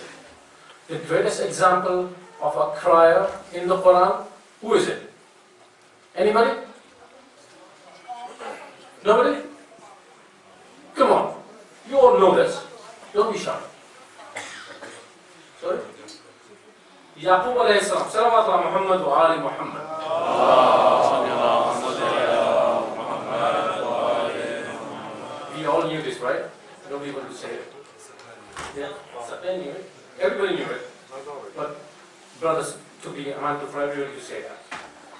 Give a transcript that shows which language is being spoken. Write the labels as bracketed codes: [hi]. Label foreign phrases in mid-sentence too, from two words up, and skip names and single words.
[en] The greatest example of a crier in the Quran, who is it? Anybody? Nobody? Come on. You all know this. Don't be shy. Sorry? [ar] يعقوب عليه السلام. صلوات على محمد وآل محمد. [en] We all knew this, right? Nobody wanted to say it. Yeah? They knew it. Everybody knew it. But brothers took the amount for everybody to say that.